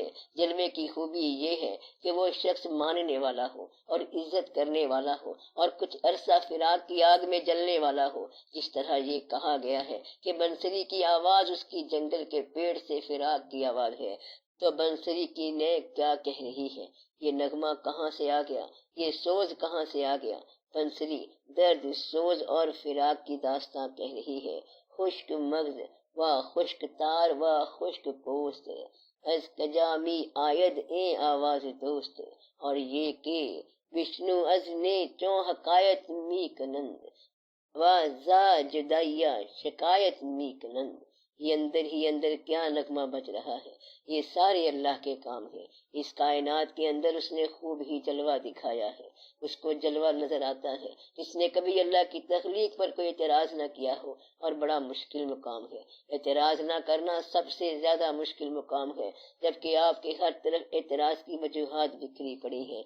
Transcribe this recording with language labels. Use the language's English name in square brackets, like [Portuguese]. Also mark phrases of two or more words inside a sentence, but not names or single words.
[Urdu] جلوے کی خوبی یہ ہے کہ وہ شخص ماننے والا ہو اور عزت کرنے والا ہو اور کچھ عرصہ فراق کی آگ میں جلنے والا ہو، جس طرح یہ کہا گیا ہے کہ بنسری کی آواز اس کی جنگل کے پیڑ سے فراق کی آواز ہے۔ تو بنسری کی نے کیا کہہ رہی ہے؟ یہ نغمہ کہاں سے آ گیا؟ یہ سوز کہاں سے آ گیا؟ بنسری درد، سوز اور فراق کی داستان کہہ رہی ہے۔ [Persian] خشک مغز و خشک تار و خشک پوست، از کجامی آید این آواز دوست، [Urdu] اور یہ کہ [Persian] وشنو از نے چون حکایت می کنند و زا جدائیا شکایت می کنند۔ [Urdu] یہ اندر ہی اندر کیا نغمہ بج رہا ہے؟ یہ سارے اللہ کے کام ہیں۔ اس کائنات کے اندر اس نے خوب ہی جلوہ دکھایا ہے، اس کو جلوہ نظر آتا ہے۔ اس نے کبھی اللہ کی تخلیق پر کوئی اعتراض نہ کیا ہو، اور بڑا مشکل مقام ہے۔ اعتراض نہ کرنا سب سے زیادہ مشکل مقام ہے، جبکہ آپ کے ہر طرف اعتراض کی وجوہات بکھری پڑی ہیں۔